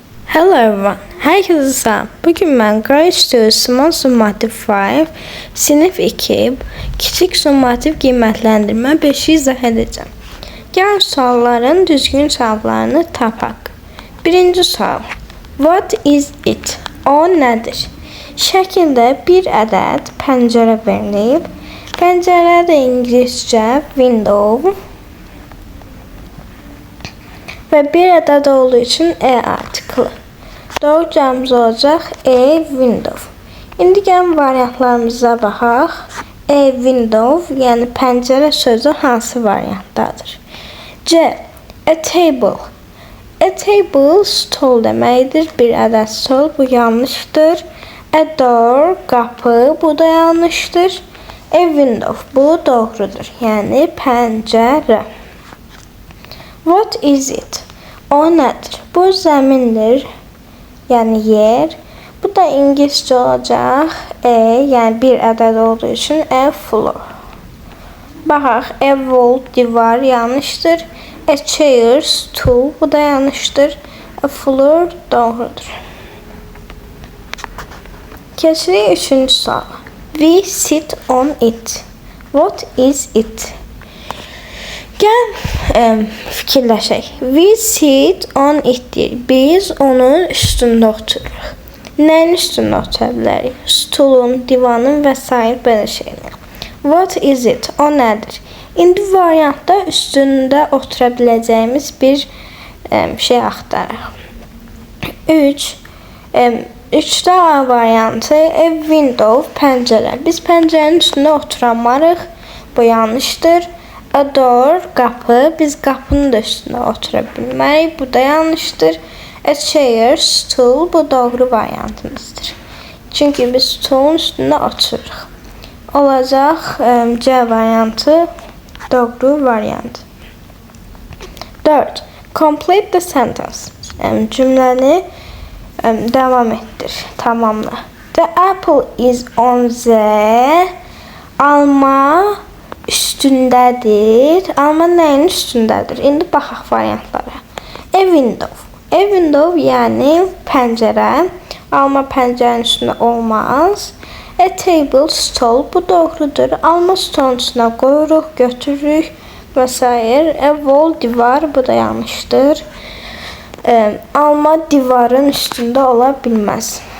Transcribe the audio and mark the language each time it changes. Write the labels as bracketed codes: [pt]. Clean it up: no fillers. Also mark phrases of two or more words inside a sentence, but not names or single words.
[en] Hello everyone. [tr] Herkese selam. Bugün ben [az] Grace [en] Small Summative [az] 5 Sinif 2 Kiçik summativ qiymətləndirmə 5-i izah edəcəm. Gəlin sualların düzgün cavablarını tapaq. Birinci sual. [en] What is it? [az] O nədir? Şəkildə bir ədəd pəncərə verilib. Pəncərə də İngiliscə window və bir ədəd olduğu üçün artiklı. Doğru cavabımız olacaq window. İndi gəlin variantlarımıza baxaq. Window, yəni pəncərə sözü hansı variantdadır? [en] C. A table. A table [az] stol deməkdir. Bir ədəd stol, bu yanlışdır. [en] A door, [az] qapı, bu da yanlışdır. [en] A window, [az] bu doğrudur. Yəni pəncərə. [en] What is it? [az] O nədir? Bu zəmindir, yəni yer. Bu da İngiliscə olacaq. Yəni bir ədəd olduğu üçün floor. Baxaq, [en] a wall, [az] divar yanlışdır. [en] A chair, stool, [az] bu da yanlışdır. [en] A floor [az] doğrudur. Keçirik üçüncü suala. [en] We sit on it. What is it? [az] Gəl fikirləşək. [en] We sit on it deyir. [az] Biz onun üstündə otururuq. Nəyin üstündə otura bilərik? Stulun, divanın və s. belə şeylər. [en] What is it? [az] O nədir? İndi variantda üstündə otura biləcəyimiz bir şey axtaraq. 3-də A variantı window, pəncərə. Biz pəncərənin üstündə oturamarıq. Bu yanlışdır. [en] A door, [az] qapı. Biz qapının da üstündə otura bilmərik. Bu da yanlışdır. [en] A chair, stool. [az] Bu doğru variantımızdır. Çünki biz stolun üstündə otururuq. Olacaq C variantı doğru variant. 4. [en] Complete the sentence. [az] Cümləni devam etdir. Tamamla. [en] The apple is on the. [az] Alma üstündədir. Alma nəyin üstündədir? İndi baxaq variantlara. [en] A window. A window [az] yəni pəncərə. Alma pəncərənin üstündə olmaz. [en] A table, [az] stol. Bu doğrudur. Alma stolun üstünə qoyuruq, götürürük və s. [en] A wall, [az] divar. Bu da yanlışdır. Alma divarın üstündə ola bilməz.